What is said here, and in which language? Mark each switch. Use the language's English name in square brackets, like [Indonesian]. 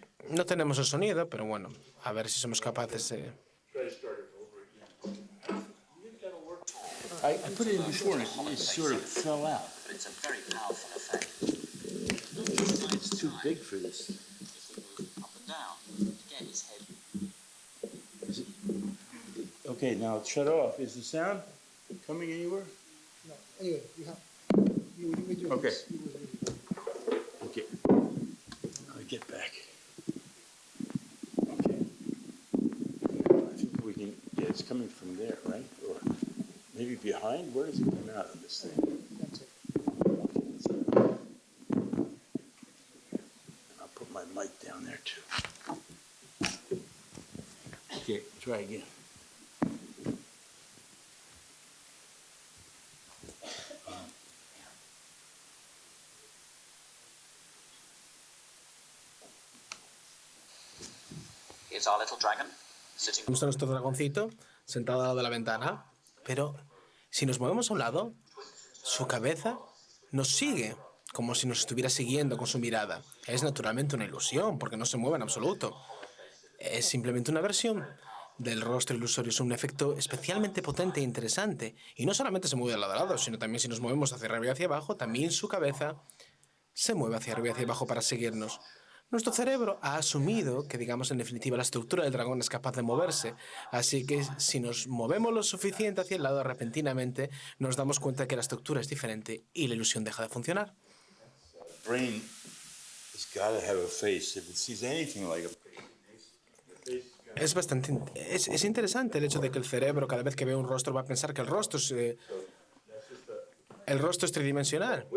[Spanish] No tenemos el sonido, pero bueno, a ver si somos capaces de... [English] I put it in before and it sort of fell out. It's a very powerful effect. It's too big for this. Up and down. Again, his head. Okay, now shut off. Is the sound coming anywhere? No, anyway, you with your Okay. lips, you with your lips. Okay. I'll get back. Okay. I think we can, yeah, it's coming from there, right? Or maybe behind? Where does it come out of this thing? That's it. Okay, that's it. And I'll put my mic down there too. Okay, try again. Here's our little dragon, sitting. [Spanish] Vemos a nuestro dragoncito sentado al lado de la ventana, pero si nos movemos a un lado, su cabeza nos sigue, como si nos estuviera siguiendo con su mirada. Es naturalmente una ilusión, porque no se mueve en absoluto. Es simplemente una versión del rostro ilusorio. Es un efecto especialmente potente e interesante. Y no solamente se mueve de lado a lado, sino también si nos movemos hacia arriba y hacia abajo, también su cabeza se mueve hacia arriba y hacia abajo para seguirnos. Nuestro cerebro ha asumido que, digamos, en definitiva, la estructura del dragón es capaz de moverse. Así que si nos movemos lo suficiente hacia el lado, repentinamente nos damos cuenta de que la estructura es diferente y la ilusión deja de funcionar. [English] Brain has got to have a face. If it sees anything like a [Spanish] Es bastante... Es interesante el hecho de que el cerebro, cada vez que ve un rostro, va a pensar que el rostro es tridimensional.